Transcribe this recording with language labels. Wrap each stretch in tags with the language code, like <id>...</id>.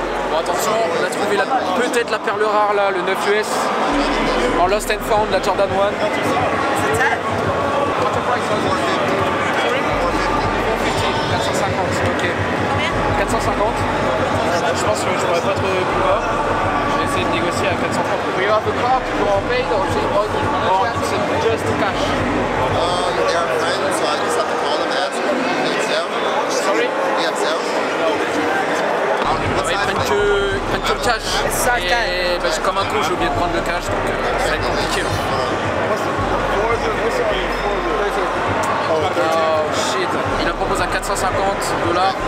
<fr>Bon attention, on a trouvé peut-être la perle rare là, le 9 US en Lost and Found, la Jordan 1.</fr> <en>What the price?</en> <fr>450, ok. 450. Je pense que je pourrais pas trouver plus bas. Je vais essayer de négocier à 430.</fr> <en>Do you have a card for paid or it's just cash? They are friends, so I just have to call them and ask them. Do you have sale? Sorry? Do you have sale?</en> <fr>Ils prennent que le cash. Et bah, comme un con, j'ai oublié de prendre le cash, donc ça va être compliqué. Oh shit, il la propose à 450 $.</fr>